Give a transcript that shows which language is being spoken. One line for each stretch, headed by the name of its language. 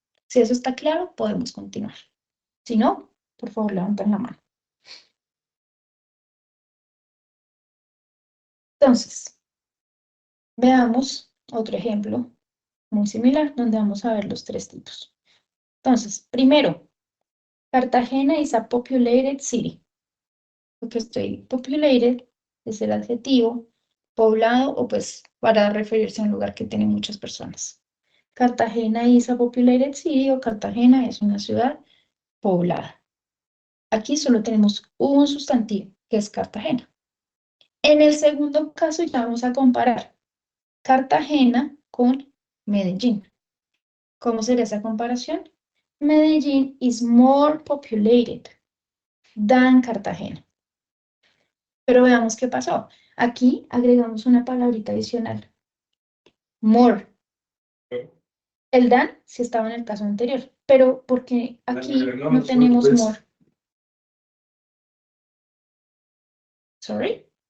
Spanish: Si eso está claro, podemos continuar. Si no, por favor, levanten la mano. Entonces, veamos otro ejemplo muy similar, donde vamos a ver los tres tipos. Entonces, primero,
English: Cartagena is a populated city.
Spanish: Porque estoy populated es el adjetivo, poblado o pues para referirse a un lugar que tiene muchas personas.
English: Cartagena is a populated city
Spanish: o Cartagena es una ciudad poblada. Aquí solo tenemos un sustantivo, que es Cartagena. En el segundo caso ya vamos a comparar Cartagena con Medellín. ¿Cómo sería esa comparación?
English: Medellín is more populated than Cartagena.
Spanish: Pero veamos qué pasó. Aquí agregamos una palabrita adicional. More. El than sí estaba en el caso anterior, pero porque aquí no tenemos more.
English: Sorry.